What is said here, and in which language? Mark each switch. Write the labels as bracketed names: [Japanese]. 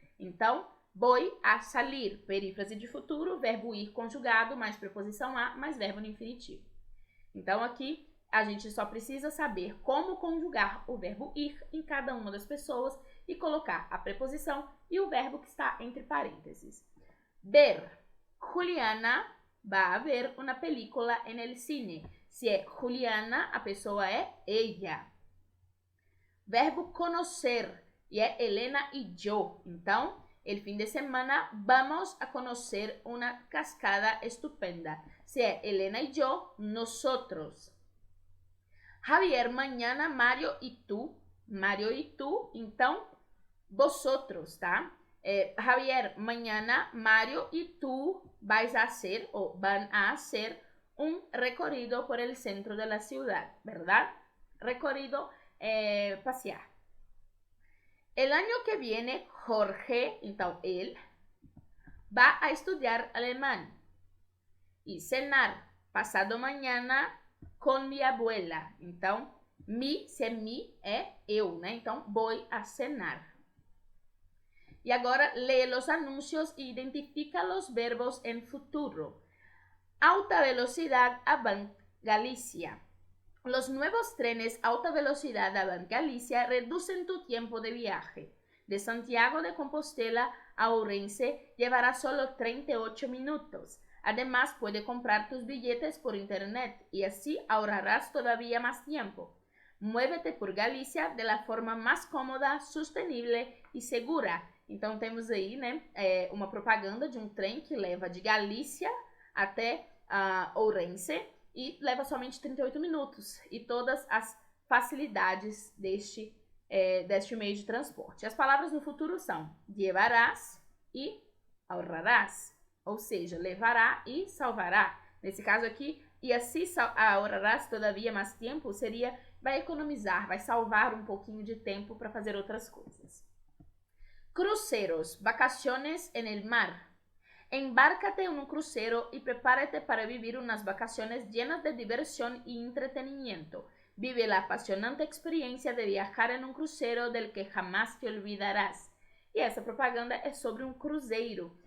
[Portuguese] Então, [Spanish] voy a salir, [Portuguese] perífrase de futuro, verbo ir conjugado, mais preposição a, mais verbo no infinitivo. Então, aqui a gente só precisa saber como conjugar o verbo ir em cada uma das pessoas e colocar a preposição e o verbo que está entre parênteses. [Spanish] Ver. Juliana va a ver una película en el cine. [Portuguese] Se é Juliana, a pessoa é ella. Verbo conocer. E é Helena e yo. [Spanish] Então, el fin de semana vamos a conocer una cascada estupenda. [Portuguese] Se é Helena y yo, nosotros. [Spanish] Javier, mañana Mario y tú. Mario y tú, então, vosotros, tá? Javier, mañana Mario y tú vais a hacer o van a hacer un recorrido por el centro de la ciudad, ¿verdad? Recorrido, pasear. El año que viene, Jorge, então él, va a estudiar alemán. Y cenar, pasado mañana, [Portuguese] com minha [Spanish] abuela. [Portuguese] Então, se é mi, é eu, né? Então, [Spanish] voy a cenar. [Portuguese] E agora, [Spanish] lee los anuncios e identifica los verbos en futuro. Alta velocidad a Bank Galicia. Los nuevos trenes alta velocidad a Bank Galicia reducen tu tiempo de viaje. De Santiago de Compostela a Ourense llevará solo 38 minutos. Además, puede comprar tus billetes por internet y así ahorrarás todavía más tiempo. Muévete por Galicia de la forma más cómoda, sustenible e segura. [Portuguese] Então, temos aí, né, uma propaganda de um trem que leva de Galícia até Ourense e leva somente 38 minutos. E todas as facilidades deste meio de transporte. As palavras no futuro são llevarás e ahorrarás. Ou seja, levará e salvará. Nesse caso aqui, e assim [Spanish] ahorrarás todavía [Portuguese] mais tempo, seria vai economizar, vai salvar um pouquinho de tempo para fazer outras coisas. [Spanish] Cruceros, vacaciones en el mar. Embárcate en un crucero y prepárate para vivir unas vacaciones llenas de diversión y entretenimiento. Vive la apasionante experiencia de viajar en un crucero del que jamás te olvidarás. [Portuguese] E essa propaganda é sobre um cruzeiro.